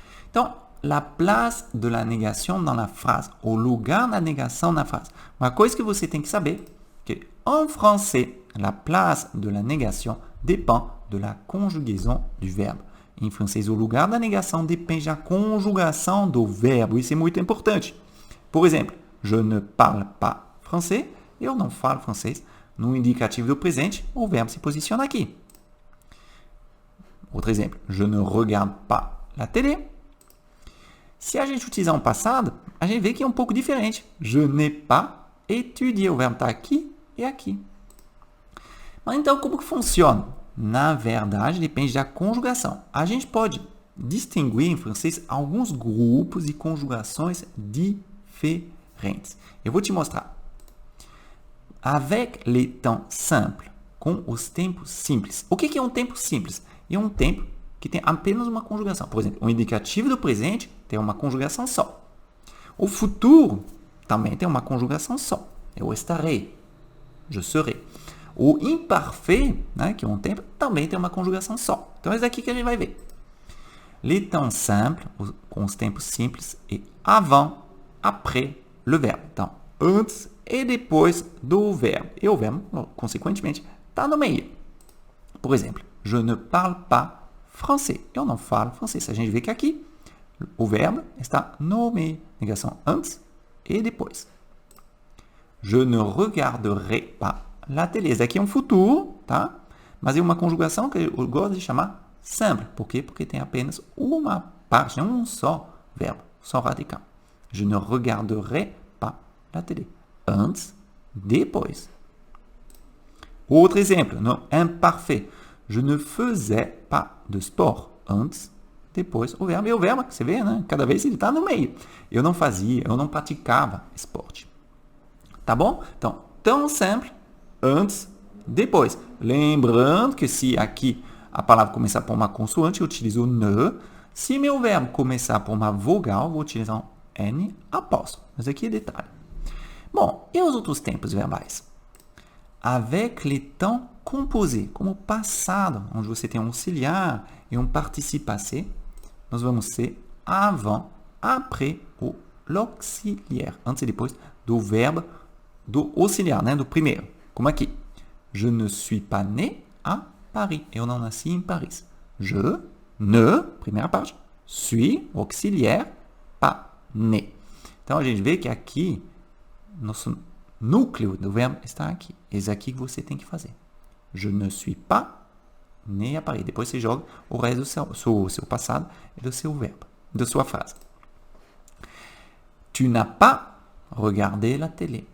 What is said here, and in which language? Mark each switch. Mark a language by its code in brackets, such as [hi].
[pt] Então, [fr] la place de la négation dans la phrase, [pt] o lugar da negação na frase. Uma coisa que você tem que saber, que [fr] en français, la place de la négation dépend de la conjugaison du verbe. [pt] Em francês, o lugar da negação depende da conjugação do verbo. Isso é muito importante. Por exemplo, [fr] je ne parle pas français. [pt] Eu não falo francês. No indicativo do presente, o verbo se posiciona aqui. Outro exemplo, [fr] je ne regarde pas la télé. [pt] Se a gente utilizar um passado, a gente vê que é um pouco diferente. [fr] Je n'ai pas étudié. [pt] O verbo está aqui e aqui. Mas então, como que funciona? Na verdade, depende da conjugação. A gente pode distinguir em francês alguns grupos de conjugações diferentes. Eu vou te mostrar. [fr] Avec les temps simples, [pt] com os tempos simples. O que é um tempo simples? É um tempo que tem apenas uma conjugação. Por exemplo, o indicativo do presente tem uma conjugação só. O futuro também tem uma conjugação só. Eu estarei, [fr] je serai. [pt] O imparfait, né, que é um tempo, também tem uma conjugação só. Então, é isso aqui que a gente vai ver. [fr] Les temps simples, [pt] com os tempos simples, e avant, après, le verbe. Então, antes e depois do verbo. E o verbo, consequentemente, está no meio. Por exemplo, [fr] je ne parle pas français. [pt] Eu não falo francês. A gente vê que aqui o verbo está no meio. Negação antes e depois. [fr] Je ne regarderai pas la télé. [pt] Esse aqui é um futuro, tá? Mas é uma conjugação que eu gosto de chamar simple. Por quê? Porque tem apenas uma parte, um só verbo, só radical. [fr] Je ne regarderai pas la télé. [pt] Antes, depois. Outro exemplo, no imparfait. [fr] Je ne faisais pas de sport. [pt] Antes, depois. O verbo é o verbo, você vê, né? Cada vez ele está no meio. Eu não fazia, eu não praticava esporte. Tá bom? Então, tão simples, antes, depois. Lembrando que se aqui a palavra começar por uma consoante, eu utilizo o ne. Se meu verbo começar por uma vogal, eu vou utilizar um N apóstrofo. Mas aqui é detalhe. Bom, e os outros tempos verbais? [fr] Avec les temps composés, [pt] como passado, onde você tem um auxiliar e um participe passé, nós vamos ser [fr] avant, après ou l'auxiliaire, [pt] antes e depois do verbo do auxiliar, né, do primeiro. Como aqui. [fr] Je ne suis pas né à Paris. [pt] Eu não nasci em Paris. [fr] Je ne, [pt] primeira parte, [fr] suis, auxiliaire, pas né. [pt] Então, a gente vê que aqui, nosso núcleo do verbo está aqui. Esse aqui que você tem que fazer. [fr] Je ne suis pas né à Paris. [pt] Depois você joga o resto do seu passado e do seu verbo, da sua frase. [fr] Tu n'as pas regardé la télé.